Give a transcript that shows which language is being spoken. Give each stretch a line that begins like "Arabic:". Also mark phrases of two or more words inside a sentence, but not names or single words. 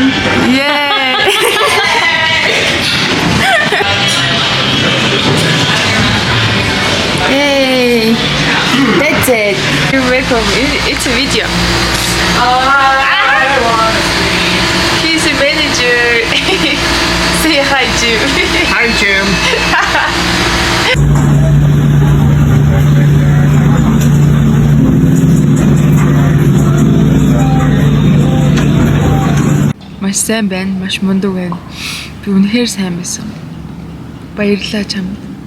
English: Yay! Yay! That's it. You're welcome. It's a video. He's a manager. Say hi, Jim. Hi, Jim.
Mongolian: Маш сайн байна, маш мундаг байна. Би үнэхээр сайн байсан. Баярлалаа чамд.